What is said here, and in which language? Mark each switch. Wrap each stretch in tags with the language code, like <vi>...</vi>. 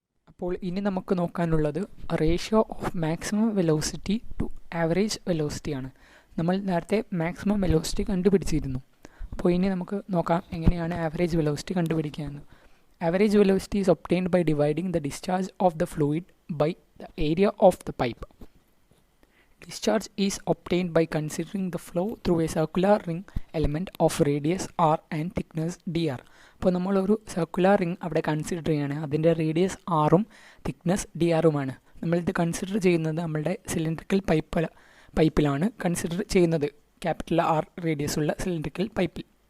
<ml>അപ്പോൾ ഇനി നമുക്ക് നോക്കാനുള്ളത് ratio of maximum velocity to average velocity ആണ്. നമ്മൾ നേരത്തെ മാക്സിമം വെലോസിറ്റി കണ്ടുപിടിച്ചിരുന്നു. അപ്പോൾ ഇനി നമുക്ക് നോക്കാം എങ്ങനെയാണ് ആവറേജ് വെലോസിറ്റി കണ്ടുപിടിക്കുക എന്ന്.</ml> <en>Average velocity is obtained by dividing the discharge of the fluid by the area of the pipe. Discharge is obtained by considering the flow through a circular ring element of radius r and thickness dr.</en> <ml>അപ്പോൾ നമ്മളൊരു circular ring അവിടെ consider ചെയ്യുകയാണ്. അതിൻ്റെ radius ആറും thickness D ആറുമാണ്. നമ്മളിത് consider ചെയ്യുന്നത് നമ്മളുടെ cylindrical പൈപ്പിലാണ് consider ചെയ്യുന്നത്, ക്യാപിറ്റൽ ആർ റേഡിയസ് ഉള്ള സിലിണ്ടറിക്കൽ പൈപ്പിൽ.</ml>